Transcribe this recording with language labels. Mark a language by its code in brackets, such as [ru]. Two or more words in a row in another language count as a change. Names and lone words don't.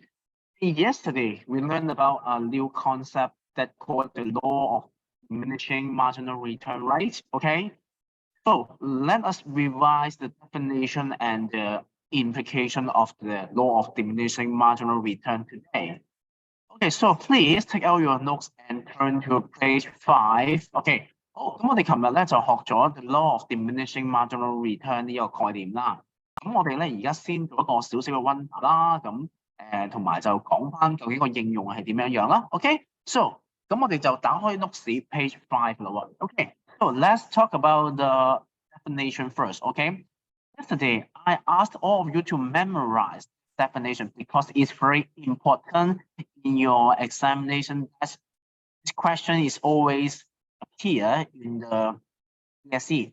[en] Yesterday, we learned about a new concept that called the law of diminishing marginal return, right? Okay, so let us revise the definition and the implication of the law of diminishing marginal return today. Okay, so please take out your notes and turn to page 5. [yue] Okay, 好，咁我哋琴日咧就學咗 [en] the law of diminishing marginal return [yue] 呢個概念啦。咁我哋咧而家先做一個少少嘅溫習啦，咁同埋就講翻究竟個應用係點樣樣啦。 [en] OK，so [yue] 咁我哋就打開 [en] notes page 5 [yue] 啦喎。 [en] OK，so let's talk about the definition first. OK，yesterday I asked all of you to memorize definition because it's very important in your examination. This question is always appear in the PSE.